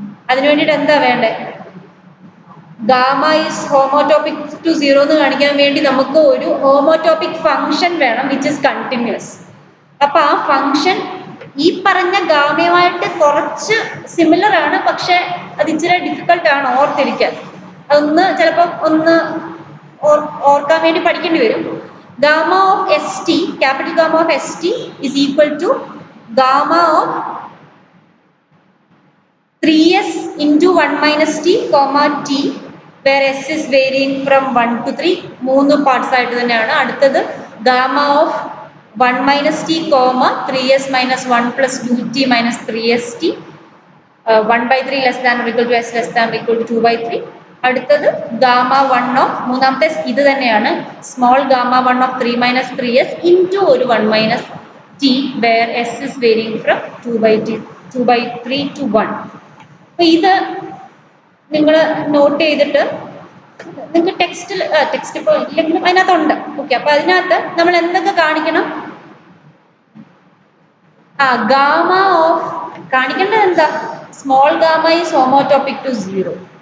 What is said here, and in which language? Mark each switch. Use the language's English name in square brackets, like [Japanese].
[Malayalam] അതിനു വേണ്ടിയിട്ട് എന്താ വേണ്ടേ? [English] gamma is homotopic to 0 [Malayalam] എന്ന് കാണിക്കാൻ വേണ്ടി നമുക്ക് ഒരു ഹോമോടോപ്പിക് ഫംഗ്ഷൻ വേണം [English] Which is continuous. [Malayalam] അപ്പൊ ആ ഫംഗ്ഷൻ ഈ പറഞ്ഞ ഗാമയുമായിട്ട് കുറച്ച് സിമിലർ ആണ്, പക്ഷെ അത് ഇച്ചിരി ഡിഫിക്കൽട്ട് ആണ് ഓർത്തിരിക്കാൻ. അതൊന്ന് ചിലപ്പോൾ ഒന്ന് ഓർക്കാൻ വേണ്ടി പഠിക്കേണ്ടി വരും. [English] Gamma of ST, capital gamma of ST is equal to gamma of 3s into 1 minus t, t, where s is varying from 1 to 3. [Malayalam] 3 parts ആയിട്ട് തന്നെയാണ്. അടുത്തത് [English] Gamma of 1 minus t, 3s minus 1 plus 2t minus 3st, 1/3 less than or equal to s less than or equal to 2/3. അടുത്തത് gamma 1 of, [Malayalam] മൂന്നാമത്തെ ഇത് തന്നെയാണ്, [English] Small gamma 1 of 3 minus 3s into ഒരു 1 minus t, where s is varying from 2/3 to 1. [Malayalam] അപ്പൊ ഇത് നിങ്ങൾ not ചെയ്തിട്ട് നിങ്ങൾക്ക് ടെക്സ്റ്റ് ഇപ്പോൾ ഇല്ലെങ്കിലും അതിനകത്തുണ്ട്. ഓക്കെ, അപ്പൊ അതിനകത്ത് നമ്മൾ എന്തൊക്കെ കാണിക്കണം? ഗാമ ഓഫ് കാണിക്കേണ്ടത് എന്താ? [English] Small gamma is homotopic to 0.